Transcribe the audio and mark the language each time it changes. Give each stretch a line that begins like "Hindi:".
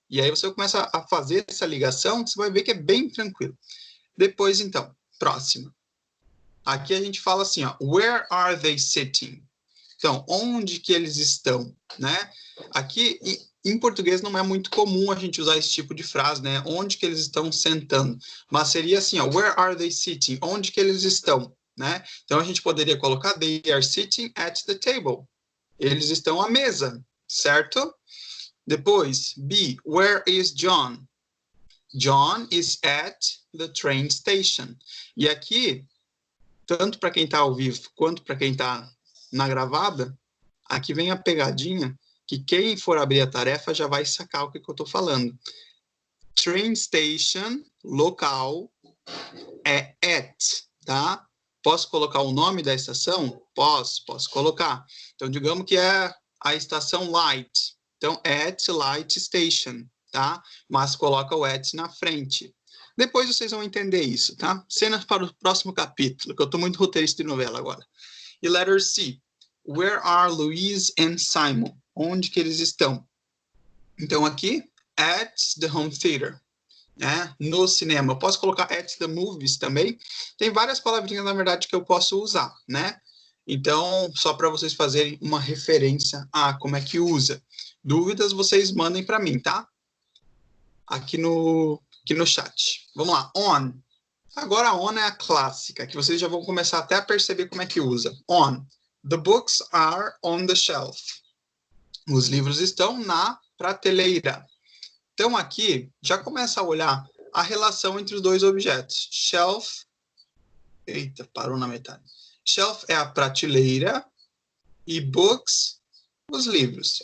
Portuguese: E aí você começa a fazer essa ligação, você vai ver que é bem tranquilo. Depois, então, próxima. Aqui a gente fala assim, ó,
English: where are they sitting?
Portuguese: Então, onde que eles estão, né? Aqui, em português, não é muito comum a gente usar esse tipo de frase, né? Onde que eles estão sentando? Mas seria assim, ó,
English: where are they sitting?
Portuguese: Onde que eles estão, né? Então, a gente poderia colocar,
English: they are sitting at the table.
Portuguese: Eles estão à mesa, certo? Depois, B,
English: where is John? John is at the train station.
Portuguese: E aqui, tanto para quem está ao vivo quanto para quem está na gravada, aqui vem a pegadinha que quem for abrir a tarefa já vai sacar o que eu estou falando. Train station, local, é at, tá? Posso colocar o nome da estação? Posso colocar. Então, digamos que é a estação Light. Então,
English: at Light Station,
Portuguese: tá? Mas coloca o at na frente. Depois vocês vão entender isso, tá? Cenas para o próximo capítulo, que eu estou muito roteirista de novela agora. E letter C.
English: Where are Louise and Simon?
Portuguese: Onde que eles estão? Então, aqui,
English: at the home theater.
Portuguese: Né? No cinema. Eu posso colocar
English: at the movies
Portuguese: também. Tem várias palavrinhas, na verdade, que eu posso usar, né? Então, só para vocês fazerem uma referência a como é que usa. Dúvidas, vocês mandem para mim, tá? Aqui no chat. Vamos lá. On. Agora, a on é a clássica, que vocês já vão começar até a perceber como é que usa.
English: On. The books are on the shelf.
Portuguese: Os livros estão na prateleira. Então, aqui, já começa a olhar a relação entre os dois objetos. Shelf, eita, parou na metade. Shelf é a prateleira e books, os livros.